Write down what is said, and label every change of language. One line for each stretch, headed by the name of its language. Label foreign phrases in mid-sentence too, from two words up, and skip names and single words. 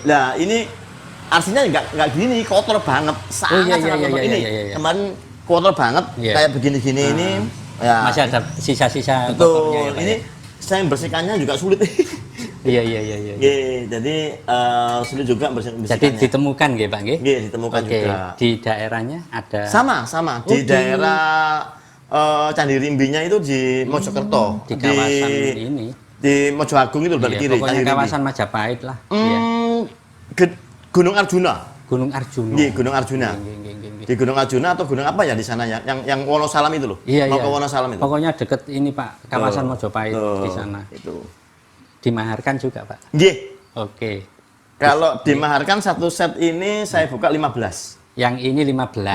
Indonesian: Nah, ini aslinya nggak gini, kotor banget. Sangat iya, kotor. iya, Ini iya. kemarin kotor banget, Iya. kayak begini-gini ini. Ya. Masih ada sisa-sisa Betul. kotornya ya, Pak Ini ya? saya bersihkannya juga sulit. Iya. Jadi sulit juga Jadi bersihkannya. ditemukan nggih, Pak nggih? Nggih, ditemukan Oke, juga. di daerahnya ada Sama. di- Di daerah Candi Rimbinya itu di Mojokerto. di kawasan ini. Di Mojo Agung itu balik kiri. Pokoknya kiri. kawasan Majapahit lah. Iya. Gunung Arjuna. Gunung Arjuna. Iya, Gunung Arjuna. Nggih. Di Gunung Arjuna atau gunung apa ya di sana ya? Yang Wonosalam itu loh. Iya, Mau iya. ke Wonosalam itu. Pokoknya deket ini Pak, kawasan Mojopahit di sana. Itu. Dimaharkan juga Pak. Nggih. Oke. Kalau dimaharkan satu set ini saya buka 15. Yang ini 15.